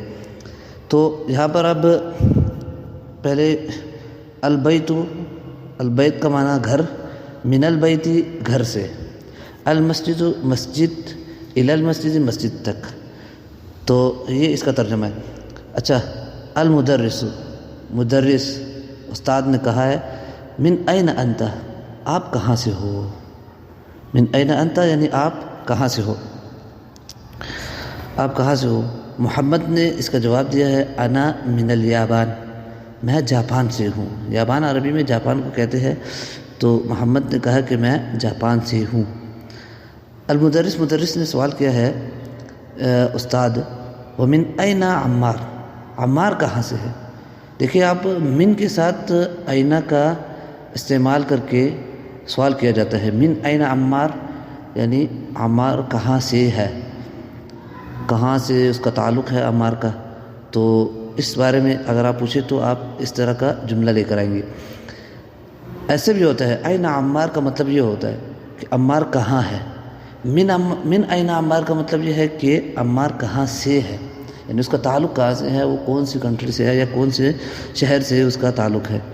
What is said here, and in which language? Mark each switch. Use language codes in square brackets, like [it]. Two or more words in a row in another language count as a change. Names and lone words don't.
[ur] تو یہاں پر اب پہلے البیت کا معنی گھر، [ar] من البیت [ur] گھر سے، المسجد مسجد، [ar] الی المسجد [ur] مسجد تک، تو یہ اس کا ترجمہ ہے۔ اچھا، المدرس مدرس استاد نے کہا ہے، [ar] من این انت [ur] آپ کہاں سے ہو، [ar] من این انت [ur] یعنی آپ کہاں سے ہو، آپ کہاں سے ہو۔ محمد نے اس کا جواب دیا ہے، [ar] انا من الیابان، [ur] میں جاپان سے ہوں۔ یابان عربی میں جاپان کو کہتے ہیں، تو محمد نے کہا کہ میں جاپان سے ہوں۔ مدرس نے سوال کیا ہے، استاد، [ar] ومن این عمار، [ur] عمار کہاں سے ہے۔ دیکھیے آپ، من کے ساتھ آئینہ کا استعمال کر کے سوال کیا جاتا ہے۔ [ar] من این عمار [ur] یعنی عمار کہاں سے ہے، کہاں سے اس کا تعلق ہے عمار کا، تو اس بارے میں اگر آپ پوچھیں تو آپ اس طرح کا جملہ لے کر آئیں گے۔ ایسے بھی ہوتا ہے، [ar] این عمار [ur] کا مطلب یہ ہوتا ہے کہ عمار کہاں ہے۔ [ar] من این عمار [ur] کا مطلب یہ ہے کہ عمار کہاں سے ہے، یعنی اس کا تعلق کہاں سے ہے، وہ کون سی کنٹری سے ہے یا کون سے شہر سے اس کا تعلق ہے۔